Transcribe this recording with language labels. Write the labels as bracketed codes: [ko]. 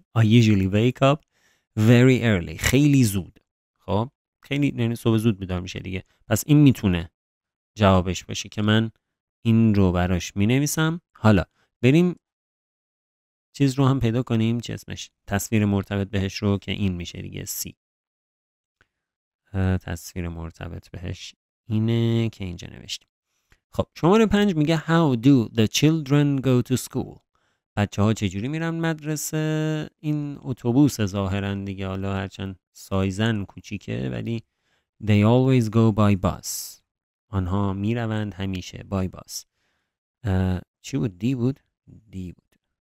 [en] I usually wake up very early. [fa] خیلی زود. خب خیلی یعنی صبح زود بیدار میشه دیگه. پس این میتونه جوابش باشه که من این رو براش می نویسم. حالا بریم چیز رو هم پیدا کنیم، چه اسمش، تصویر مرتبط بهش رو، که این میشه دیگه C. تصویر مرتبط بهش اینه که اینجا نوشتیم. خب شماره 5 میگه [en] how do the children go to school. [fa] بچه ها چجوری میرن مدرسه؟ این اتوبوس ظاهرا دیگه، حالا هرچند سایزن کوچیکه ولی [en] they always go by bus. [fa] آنها میروند همیشه [en] by bus. [fa] چی بود؟ دی بود؟ دی بود.